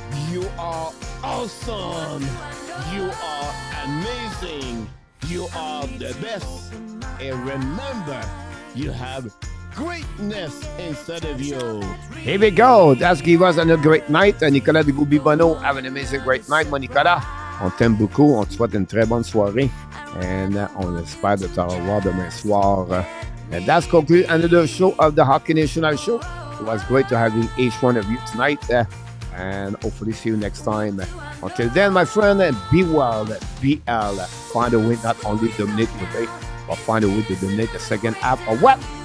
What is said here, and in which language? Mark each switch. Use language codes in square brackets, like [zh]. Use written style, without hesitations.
[en] You are awesome. You are amazing. You are the best. And remember, you have greatness inside of you. Here we go. That's give us another great night. Nicolas de Goubi-Bono, have an amazing great night, mon Nicolas. [fr] On t'aime beaucoup. On te souhaite une très bonne soirée. And on espère de te revoir demain soir. [en] And that's conclude another show of the Hockey National Show. It was great to have each one of you tonight. And hopefully see you next time. Until then, my friend, be well, BL. Find a way not only to dominate the day, but find a way to dominate the second half of what?